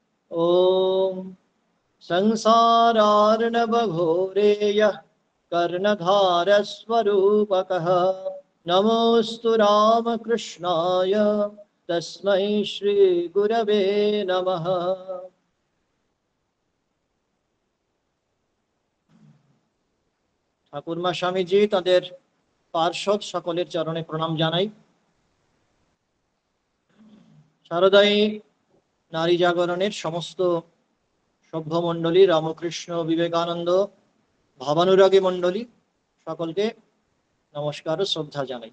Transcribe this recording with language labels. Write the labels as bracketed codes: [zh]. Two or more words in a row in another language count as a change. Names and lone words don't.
[sa] ॐ संसारार्णवघोरेयः कर्णधारस्वरूपकः नमोऽस्तु रामकृष्णाय तस्मै श्रीगुरवे नमः। [bn] ঠাকুরমা স্বামীজি তাদের পার্ষদ সকলের চরণে প্রণাম জানাই। শারদায়ী নারী জাগরণের সমস্ত সভ্য মণ্ডলী, রামকৃষ্ণ বিবেকানন্দ ভাবানুরাগী মণ্ডলী সকলকে নমস্কার ও শ্রদ্ধা জানাই।